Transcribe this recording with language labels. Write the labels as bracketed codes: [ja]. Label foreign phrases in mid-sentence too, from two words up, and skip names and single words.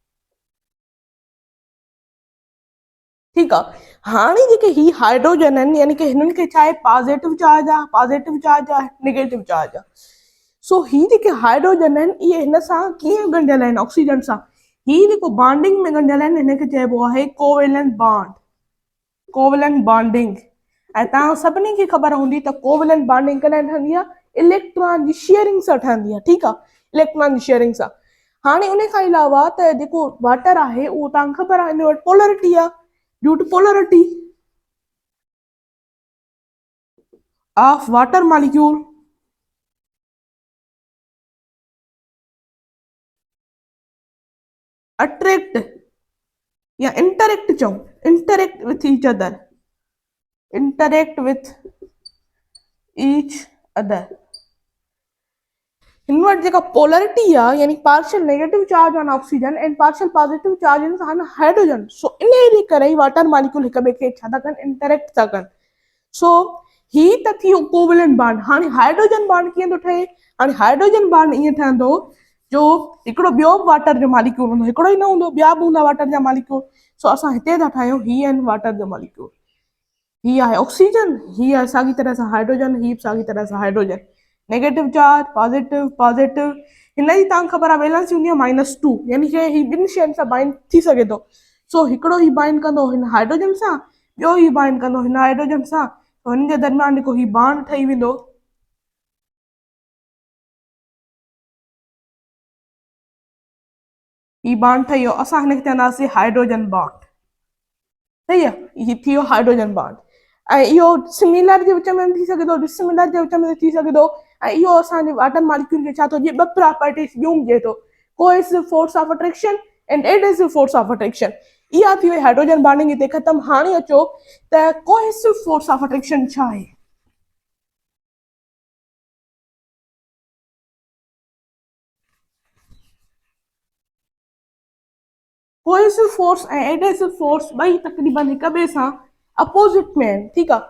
[sd] ठीकु आहे, हाणे जेके ही हाइड्रोजन आहिनि, यानी कि हिननि खे छा आहे, [en] positive charge [sd] आहे, [en] positive charge [sd] आहे, [en] negative charge [sd] आहे. सो ही जेके हाइड्रोजन आहिनि, इहे हिन सां कीअं ॻंढियल आहिनि, ऑक्सीजन सां. ही जेको बॉन्डिंग में ॻंढियल आहिनि, हिनखे चइबो आहे [en] covalent bond, covalent bonding. [sd] ऐं तव्हां सभिनी खे ख़बर हूंदी त [en] covalent bonding [sd] कॾहिं ठहंदी आहे, इलेक्ट्रॉन जी शेयरिंग सां ठहंदी आहे. ठीकु आहे, इलेक्ट्रॉन जी शेयरिंग सां. हाणे उन खां अलावा त जेको वाटर आहे, उहो तव्हांखे ख़बर आहे, हिन वटि पोलरिटी आहे. [en] due to polarity of water molecule, attract या interact चऊं, interact with each other, interact with each other. [sd] हिन वटि जेका पोलरिटी आहे, [en] यानी partial negative charge on oxygen and partial positive charge on hydrogen. [sd] सो इन करे [en] water molecule [sd] हिक ॿिए खे छा था कनि, इंटरेक्ट था कनि. सो ही त थी [en] covalent bond. [sd] हाणे [en] hydrogen bond [sd] कीअं थो ठहे, हाणे [en] hydrogen bond [sd] ईअं ठहंदो जो हिकिड़ो ॿियो वाटर जो मॉलिक्यूल हूंदो, हिकिड़ो ई न हूंदो, ॿिया बि हूंदा वाटर जा मॉलिक्यूल. सो असां हिते था ठाहियूं, ही आहिनि वाटर जो मॉलिक्यूल. ही आहे ऑक्सीजन, ही आहे साॻी तरह सां हाइड्रोजन, ही साॻी तरह सां हाइड्रोजन. [en] negative charge positive positive [sd] हिन जी तव्हांखे ख़बर आहे वैलेंसी हूंदी आहे -2 यानी कि ही ॿिनि शयुनि सां बाइंड थी सघे थो। सो हिकिड़ो ही बाइंड कंदो हिन हाइड्रोजन सां, ॿियो ही बाइंड कंदो हिन हाइड्रोजन सां, तो हिन जे दरमियान जेको ही बॉन्ड ठही वेंदो, ही बॉन्ड ठही वियो, असां हिनखे चवंदासीं [en] hydrogen bond. [sd] सही आहे, ही थी वियो [en] hydrogen bond. [sd] ऐं इहो सिमिलर जे विच में थी सघे थो, डिसिमिलर जे विच में थी सघे थो। ऐं इहो असांजे [en] water molecule [sd] खे छा थो ॾिए, ॿ प्रॉपर्टीज़ ॿियूं ॾिए थो, [en] cohesive force of attraction and adhesive force of attraction. [sd] इहा थी वई [en] hydrogen bonding [sd] हिते ख़तम। हाणे अचो त [en] cohesive force of attraction [sd] छा आहे। [en] cohesive force [sd] ऐं [en] adhesive force [sd] ॿई तक़रीबन हिक ॿिए सां अपोज़िट में आहिनि, ठीकु आहे।